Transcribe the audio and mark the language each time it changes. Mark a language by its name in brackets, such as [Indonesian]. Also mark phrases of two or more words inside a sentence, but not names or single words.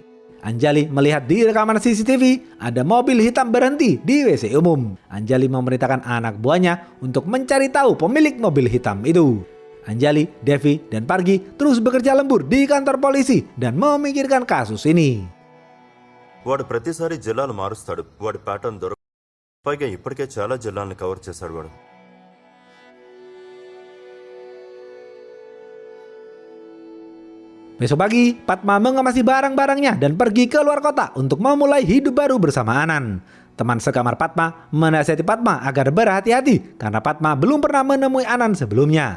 [Indonesian] Anjali melihat di rekaman CCTV ada mobil hitam berhenti di WC umum. Anjali memerintahkan anak buahnya untuk mencari tahu pemilik mobil hitam itu. Anjali, Devi, dan Pargi terus bekerja lembur di kantor polisi dan memikirkan kasus ini. [Telugu] వాడు ప్రతిసారి జిల్లాలు మారుస్తాడు. వాడి ప్యాటర్న్ దొరక పైగా ఇప్పటికే చాలా జిల్లాలను కవర్ చేశాడు వాడు. [Indonesian] Besok pagi, Padma mengemasi barang-barangnya dan pergi ke luar kota untuk memulai hidup baru bersama Anan. Teman sekamar Padma menasihati Padma agar berhati-hati karena Padma belum pernah menemui Anan sebelumnya.